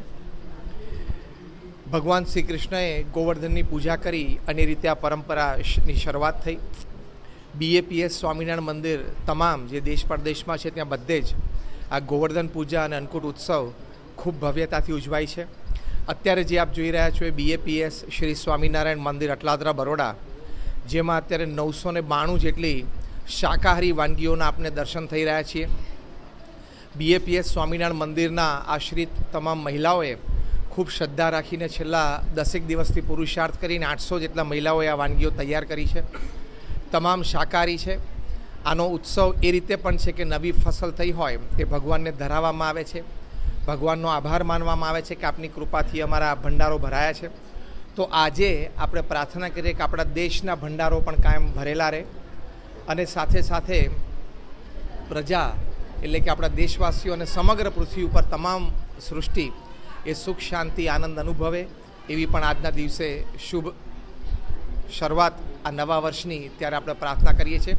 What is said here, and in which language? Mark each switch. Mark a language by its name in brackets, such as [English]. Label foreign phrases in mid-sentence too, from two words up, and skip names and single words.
[Gujarati] ભગવાન શ્રી કૃષ્ણએ ગોવર્ધનની પૂજા કરી અને રીતે આ પરંપરાની શરૂઆત થઈ। બીએપીએસ સ્વામીનારાયણ મંદિર તમામ જે દેશ પ્રદેશ [Hindi] में है [Gujarati] ત્યાં બધે જ આ ગોવર્ધન પૂજા ઔર અન્નકૂટ ઉત્સવ ખૂબ ભવ્યતાથી ઉજવાય છે। અત્યારે જે આપ જોઈ રહ્યા છો બીએપીએસ શ્રી સ્વામીનારાયણ મંદિર અટલાદરા બરોડા, જેમાં અત્યારે 992 જેટલી શાકાહારી વાનગીઓના આપને દર્શન થઈ રહ્યા છે। બીએપીએસ સ્વામીનારાયણ મંદિરના આશ્રિત તમામ મહિલાઓએ ખૂબ શ્રદ્ધા રાખીને છેલ્લા 10 દિવસથી પુરુષાર્થ કરીને 800 જેટલા મહિલાઓએ આ વાનગીઓ તૈયાર કરી છે। તમામ શાકાહારી છે। આનો ઉત્સવ એ રીતે પણ છે કે નવી ફસલ થઈ હોય તે ભગવાનને ધરાવવામાં આવે છે। ભગવાનનો આભાર માનવામાં આવે છે કે આપની કૃપાથી અમારા ભંડારો ભરાયા છે। તો આજે આપણે પ્રાર્થના કરીએ કે આપણા દેશના ભંડારો પણ કાયમ ભરેલા રહે અને સાથે સાથે પ્રજા એટલે કે આપણા દેશવાસીઓ અને સમગ્ર પૃથ્વી પર તમામ સૃષ્ટિ એ સુખ શાંતિ આનંદ અનુભવે એવી પણ આજના દિવસે શુભ શરૂઆત આ નવા વર્ષની ત્યારે આપણે પ્રાર્થના કરીએ છીએ।